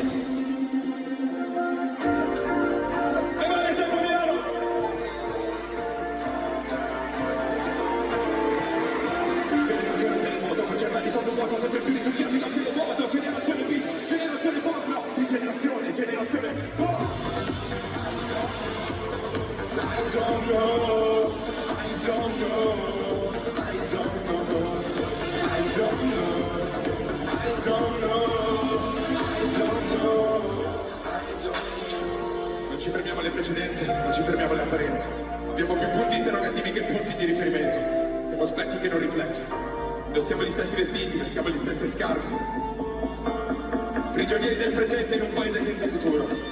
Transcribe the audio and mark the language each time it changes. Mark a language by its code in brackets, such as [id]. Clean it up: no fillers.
[it] E va nel tempo Milano! Generazione telemoto, con cervelli sotto vuoto, sempre più risucchiati dal televoto. Generazione B, generazione pop, no, di generazione pop. [en] I don't know, I don't know, I don't know, I don't know. [it] Non ci fermiamo alle precedenze, non ci fermiamo alle apparenze. Abbiamo più punti interrogativi che punti di riferimento. Siamo specchi che non riflettono. Indossiamo gli stessi vestiti, mettiamo le stesse scarpe. Prigionieri del presente in un paese senza futuro.